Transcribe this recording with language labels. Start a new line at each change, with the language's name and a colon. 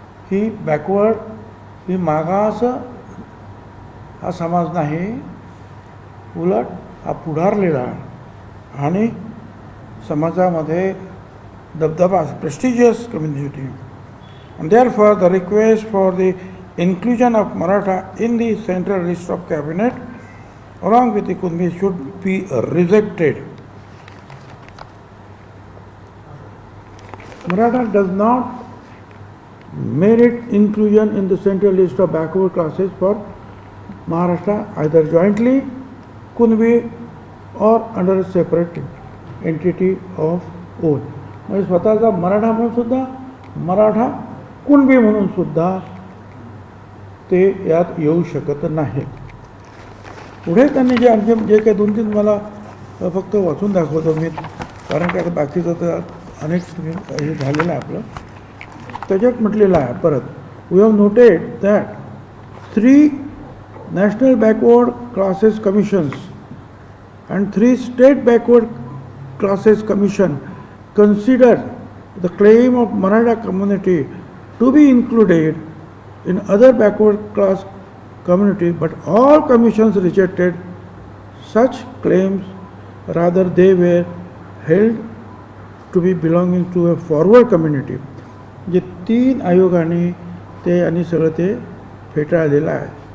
Marathi: ही backward, ही मागास हा समाज नाही, उलट हा पुढारलेला आणि समाजामध्ये दबदबा,
English: prestigious community. And therefore the request for the inclusion of Maratha in the central list of cabinet along with the Kunbi should be rejected. Maratha does not merit inclusion in the central list of backward classes for Maharashtra either jointly Kunbi or under a separate entity of own.
Marathi: म्हणजे स्वतःचा मराठा म्हणून सुद्धा, मराठा कुणबी म्हणून सुद्धा ते यात येऊ शकत नाही. पुढे त्यांनी जे आणखी जे काही 2-3 मला फक्त वाचून दाखवतो मी, कारण काय बाकीचं तर अनेक हे झालेलं आहे आपलं. त्याच्यात म्हटलेलं आहे परत
English: We have noted that 3 national backward classes commissions and 3 state backward classes commission consider the claim of Maratha community to be included in other backward class community, but all commissions rejected such claims, rather they were held to be belonging to a forward community.
Marathi: जे 3 आयोगाने ते आणि सगळं ते फेटाळलेलं आहे.